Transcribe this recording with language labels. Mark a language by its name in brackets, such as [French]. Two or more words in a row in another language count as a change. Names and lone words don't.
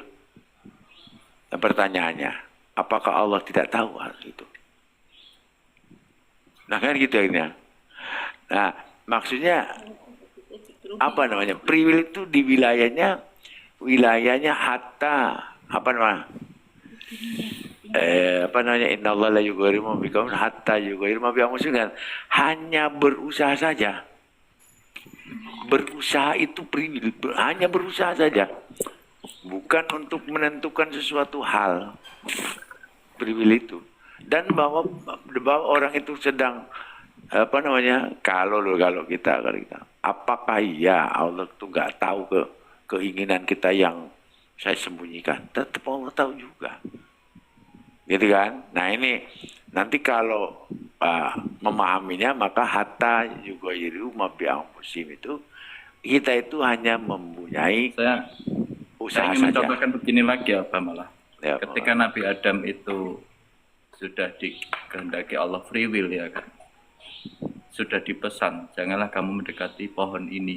[Indonesian] Dan pertanyaannya, apakah Allah tidak tahu hal itu? Nah kan gitu akhirnya. Nah maksudnya apa namanya? Privilege itu di wilayahnya hatta apa namanya? [Arabic] إن الله لا يغير ما بقوم حتى يغيروا ما بأنفسهم, [Indonesian] kan hanya berusaha saja. Berusaha itu privilege, hanya berusaha saja. Bukan untuk menentukan sesuatu hal. Privilege itu. Dan bahwa orang itu sedang kalau kita apakah iya Allah tuh nggak tahu keinginan kita yang saya sembunyikan? Tetap Allah tahu juga. Gitu kan? Nah ini nanti kalau memahaminya maka hatta juga [Arabic] ما بأنفسهم [Indonesian] itu kita itu hanya mempunyai Saya usaha ingin saja. mencontohkan begini lagi apa malah. Ya, Ketika Nabi Adam itu sudah dikehendaki Allah [English] free will [Indonesian] ya kan. Sudah dipesan, janganlah kamu mendekati pohon ini.